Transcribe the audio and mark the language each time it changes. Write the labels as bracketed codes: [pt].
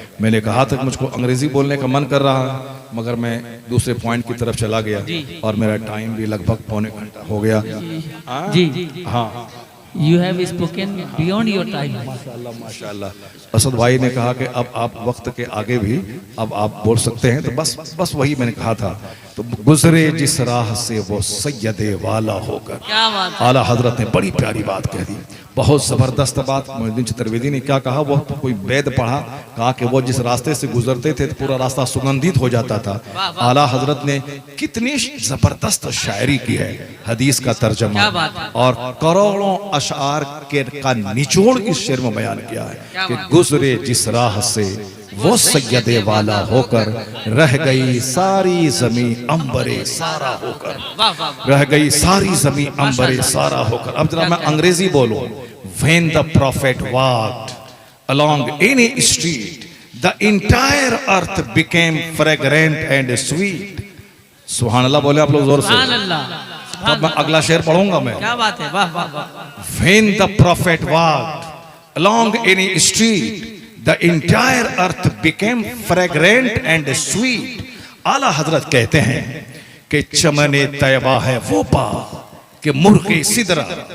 [hi] मैंने कहा था कि मुझको अंग्रेजी बोलने का मन कर रहा है, मगर मैं दूसरे पॉइंट की तरफ चला गया और मेरा टाइम भी लगभग पौने घंटा हो गया। हाँ, [en] You have spoken beyond your time. [hi] माशाल्लाह माशाल्लाह। असद भाई ने कहा कि अब आप वक्त के आगे भी अब आप बोल सकते हैं, तो बस वही मैंने कहा था। तो गुजरे जिस राह से वो सैयदे वाला होकर, क्या बात है? आला हजरत ने बड़ी प्यारी बात कह दी, बहुत जबरदस्त बात। मोइनुद्दीन चित्रवेदी ने क्या कहा, वो तो कोई वेद पढ़ा, कहा कि वो जिस रास्ते से गुजरते थे तो पूरा रास्ता सुगंधित हो जाता था। आला हजरत ने कितनी जबरदस्त शायरी की है, हदीस का तर्जमा और करोड़ों अशआर के का निचोड़ इस शेर में बयान किया है कि गुजरे जिस राह से वो सैयदे वाला होकर, रह गई सारी जमीन अंबरे सारा होकर, रह गई सारी जमीन अंबरे सारा होकर। अब जरा मैं अंग्रेजी बोलूं, [en] When the prophet walked along any street, the entire earth became fragrant and sweet. [hi] सुभान अल्लाह बोले आप लोग जोर से। अब मैं अगला शेर पढ़ूंगा मैं। क्या बात है, वाह वाह वाह। [en] When the prophet walked along any street, the entire earth became fragrant and sweet. [hi] आला हजरत कहते हैं कि चमने तैबा है वो बाग कि मुर्गे सिदरा।